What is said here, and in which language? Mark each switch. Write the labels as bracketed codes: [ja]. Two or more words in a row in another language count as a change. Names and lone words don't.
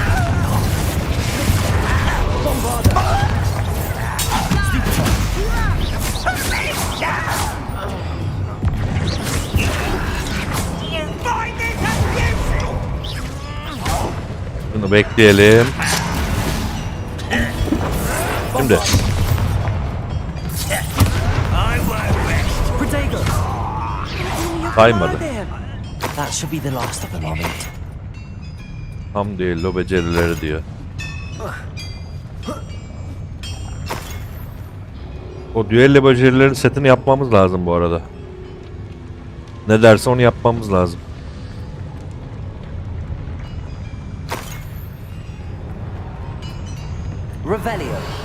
[tr] Bombarda. Bunu bekleyelim. Şimdi. Saymadı. [en] That should be the last of them, I think. [tr] Tam değil, o becerileri diyor. O düello becerileri setini yapmamız lazım bu arada. Ne derse onu yapmamız lazım. Revelio.